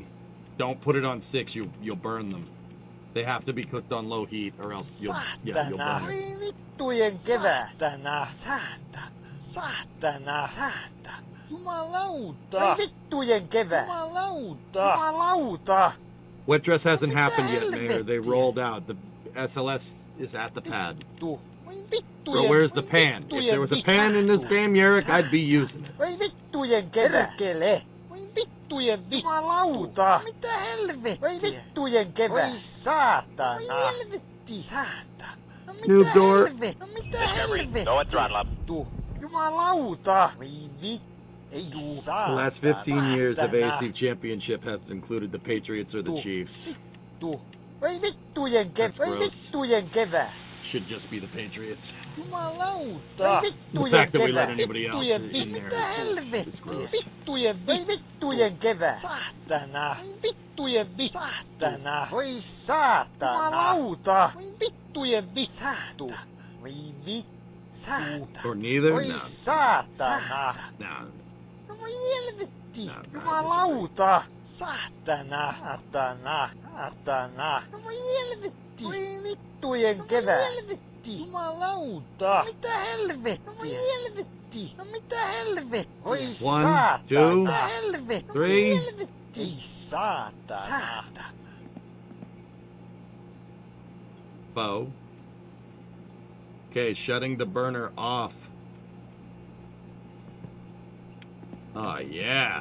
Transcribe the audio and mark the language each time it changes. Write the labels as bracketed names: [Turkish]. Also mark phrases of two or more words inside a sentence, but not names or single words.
[English] Don't put it on 6. You'll burn them. They have to be cooked on low heat, or else you'll burn it. [Finnish] Saatana. Jumalauta. Vittujen kevät. Jumalauta. [English] Wet dress hasn't happened yet, Mayor. They rolled out. The SLS is at the pad. Bro, where's the pan? If there was a pan in this game, Yerrick, I'd be using it. [Finnish] Voi vittujen kevät. Voi vittujen Jumalauta. Mitä helvettiä? Voi vittujen kevät. Voi saatana. Voi helvetti. Saatana. No [English] Noob [Finnish] mitä [English] door. [Finnish] helvettiä? No mitä [English] Discovery, [Finnish] helvettiä? [English] go and throttle up. [Finnish] Jumalauta. Voi vittu. [English] The last 15 years of AFC Championship have included the Patriots or the Chiefs. [Finnish] Voi vittujen kevät. [English] That's [Finnish] Voi [English] gross. [Finnish] vittujen kevät. [English] Should just be the Patriots. [Finnish] Jumalauta. [English] The fact that we let anybody else in there [Finnish] Mitä helvettiä? [English] is gross. [Finnish] Voi vittujen kevät. Saatana. Voi vittujen saatana. Voi saatana. Jumalauta. Voi vittujen vittu. Voi saatana. [English] Or neither? [Finnish] Voi [English] No. [Finnish] saatana. [English] No. [Finnish] No voi helvetti. [English] No, [Finnish] Jumalauta. Saatana. Saatana. Saatana. No voi helvetti. Voi vittujen kevät. Helvetti. Jumalauta. Mitä helvettiä? No voi helvetti. No mitä helvettiä? Voi [English] 1, [Finnish] saatana. [English] 2, [Finnish] Mitä helvettiä? [English] 3. [Finnish] Ei saatana. [English] Bow. Okay, shutting the burner off. Oh, yeah.